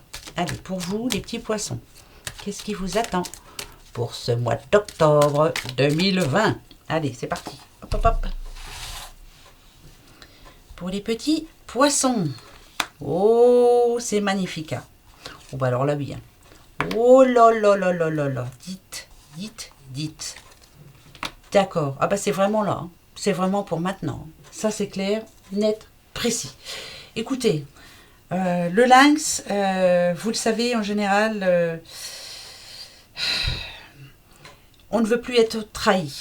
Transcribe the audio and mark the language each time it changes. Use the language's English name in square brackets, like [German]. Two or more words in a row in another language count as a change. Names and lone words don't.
[French] Allez, pour vous, les petits poissons, qu'est-ce qui vous attend pour ce mois d'octobre 2020? Allez, c'est parti. Hop, hop, hop. Pour les petits poissons. Oh, c'est magnifique. Hein? Oh, bah alors là, oui. Hein. Oh là là là là là là. Dites, dites, dites. D'accord. Ah bah c'est vraiment là. Hein. C'est vraiment pour maintenant. Ça c'est clair, net, précis. Écoutez, le lynx, vous le savez en général, on ne veut plus être trahi.